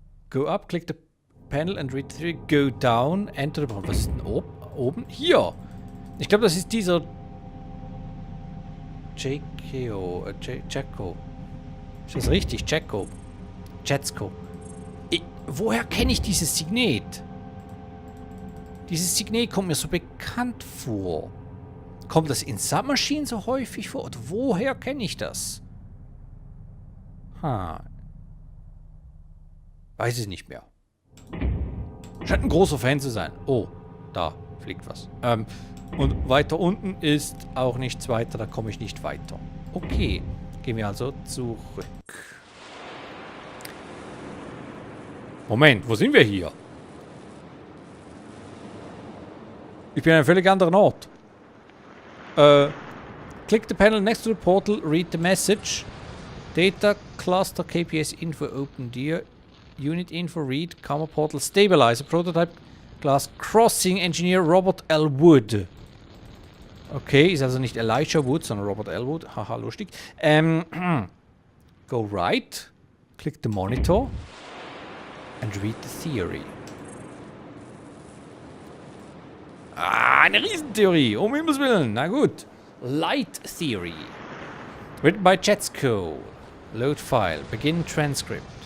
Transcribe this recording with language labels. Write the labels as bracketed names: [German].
[English] Go up, click the panel and read through. Go down, enter the... [German] Was ist denn oben? Hier! Ich glaube, das ist dieser... Jacko. Ist das richtig? Jetsko. Woher kenne ich dieses Signet? Dieses Signet kommt mir so bekannt vor. Kommt das in Submachine so häufig vor? Und woher kenne ich das? Weiß ich nicht mehr. Scheint ein großer Fan zu sein. Oh, da fliegt was. Und weiter unten ist auch nichts weiter, da komme ich nicht weiter. Okay, gehen wir also zurück. Moment, wo sind wir hier? Ich bin an einem völlig anderen Ort. [English] Click the panel next to the portal, read the message. Data, cluster, KPS info, open dear. Unit info, read, camera portal, stabilizer, prototype, glass, crossing, engineer, Robert L. Wood. [German] Okay, ist also nicht Elijah Wood, sondern Robert L. Wood. Haha, lustig. [English] Go right, click the monitor and read the theory. [German] Eine Riesentheorie, um Himmels Willen. Na gut. Light Theory. [English] Written by Jetsko. Load file. Begin transcript.